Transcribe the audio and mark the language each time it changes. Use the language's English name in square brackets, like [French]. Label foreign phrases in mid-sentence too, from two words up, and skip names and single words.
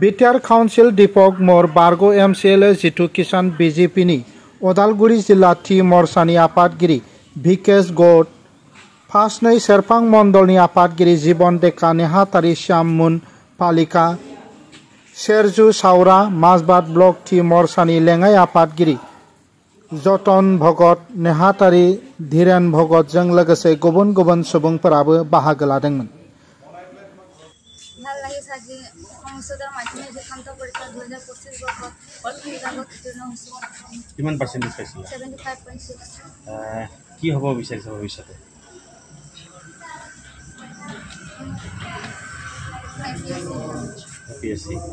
[Bodo] बिटिआर काउन्सिल दीपक मोर, बारग' एमसिएलए जितु किसान, बिजेपिनि उदालगुरि जिल्ला टि मर्चानि आफादगिरि भिकेश गौड़, फासनै सेरफां मण्डलनि आफादगिरि जीवन डेका, नेहाथारि श्याम मुन पालिका, शेरजु सावरा, माजबाद ब्लक टि मर्चानि लेङाइ आफादगिरि जतन भगत, नेहाथारि धीरेन भगतजों लोगोसे गुबुन गुबुन सुबुंफोराबो बाहागो लादोंमोन। [Assamese] কিমান পাৰ্চেন্টেজ পাইছিল? 75.6। কি হ'ব বিচাৰিছে ভৱিষ্যতে? APSC।